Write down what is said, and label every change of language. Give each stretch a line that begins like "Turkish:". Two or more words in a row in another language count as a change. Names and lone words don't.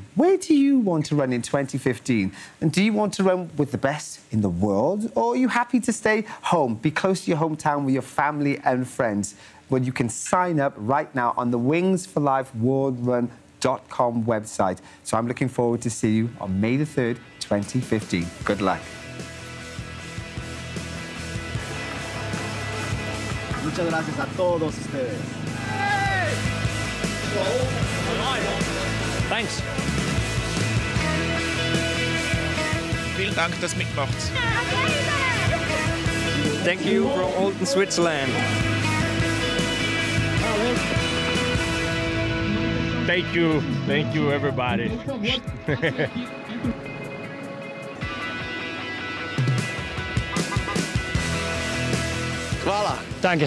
English: Where do you want to run in 2015? And do you want to run with the best in the world? Or are you happy to stay home, be close to your hometown with your family and friends? Well, you can sign up right now on the Wings for Life World Run.com website. So I'm looking forward to see you on May the 3rd, 2015. Good luck.
Spanish: Muchas gracias a todos ustedes.
English: Thanks.
German: Vielen Dank, dass mitmacht.
English: Thank you from Olden, Switzerland. Thank you everybody.
German: Voilà. Danke.